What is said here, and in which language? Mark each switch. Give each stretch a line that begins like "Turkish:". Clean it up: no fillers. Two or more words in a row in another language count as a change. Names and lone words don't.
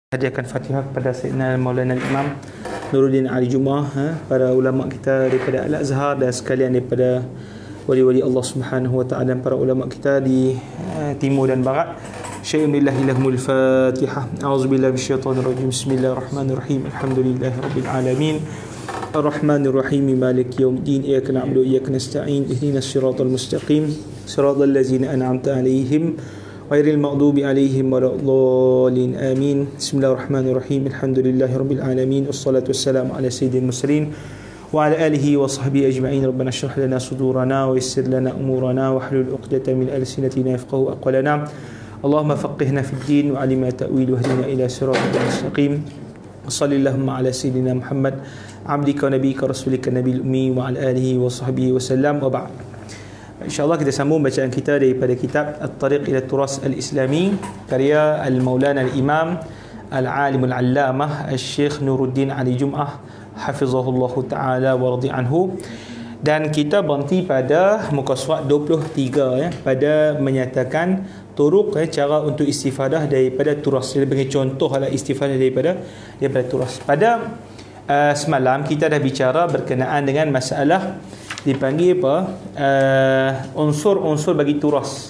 Malay: Hadiahkan Fatihah kepada Sayyidina Maulana Imam Nuruddin Ali Jumaah, para ulama kita daripada Al-Azhar dan sekalian daripada wali-wali Allah
Arabic: سبحانه وتعالى
Malay: dan para ulama kita di timur dan barat.
Arabic: شيء لله لهم الفاتحة. أعوذ بالله من الشيطان الرجيم بسم الله الرحمن الرحيم الحمد لله رب العالمين. الرحمن الرحيم مالك يوم الدين. إياك نعبد وإياك نستعين اهدنا الصراط المستقيم صراط الذين أنعمت عليهم غير المغضوب عليهم ولا الضالين. Amin. بسم الله الرحمن الرحيم الحمد لله رب العالمين والصلاة والسلام على سيد المرسلين وعلى آله وصحبه أجمعين. ربنا اشرح لنا صدورنا ويسر لنا أمورنا واحلل عقدة من ألسنتنا يفقهوا أقوالنا. اللهم فقهنا في الدين وعلمنا التأويل واهدنا إلى الصراط المستقيم. صلى الله على سيدنا محمد عبدك ونبيك رسولك النبي الأمي وعلى آله وصحبه وسلم وبعد.
Malay: InsyaAllah kita sambung bacaan kita daripada kitab At-Tariq ila Turas Al-Islami karya
Arabic: المولانا الإمام العالم العلامة الشيخ
Malay: Nuruddin Ali Jumaah
Arabic: حفظه الله تعالى ورضي عنه.
Malay: Dan kita berhenti pada muka surat 23 pada menyatakan turuk cara untuk istifadah daripada turas. Dia bagi contoh lah istifadah daripada turas. Pada semalam kita dah bicara berkenaan dengan masalah dipanggil apa, unsur-unsur bagi turas.